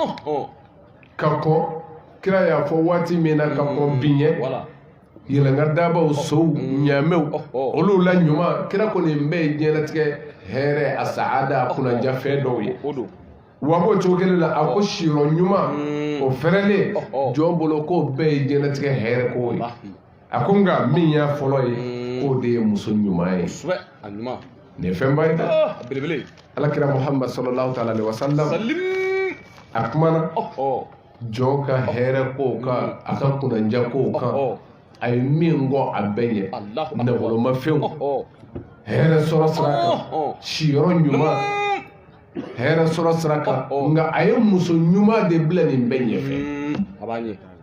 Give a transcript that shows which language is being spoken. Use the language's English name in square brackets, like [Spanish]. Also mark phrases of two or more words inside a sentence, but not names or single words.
[Bambara] ka kɔ kira y'a fɔ waati min na ka kɔ biɲɛ yɛlɛnka dabaw sow ɲaamɛw olu la ɲuman kira kɔni bɛɛ ye diɲɛlatigɛ hɛrɛ a saada a kunanja fɛn dɔw ye wa b'o cogo kelen la a ko siyɔrɔ ɲuman o fɛrɛlen jɔn bolo k'o bɛɛ ye diɲɛlatigɛ hɛrɛ ko ye a ko nka min y'a fɔlɔ ye k'o de ye muso ɲuman ye nin ye fɛnba ye dɛ alakira muhammad [Arabic] صلى الله تعالى عليه وسلم [Bambara] a kumana jɔn ka hɛrɛ kow kan a ka kunanja kow kan a ye min kɔ a bɛɛ ye nafolomafɛnw hɛrɛ sɔrɔ sira kan siyɔrɔ ɲuman hɛrɛ sɔrɔ sira kan nka a ye muso ɲuman de bila nin bɛɛ ɲɛfɛ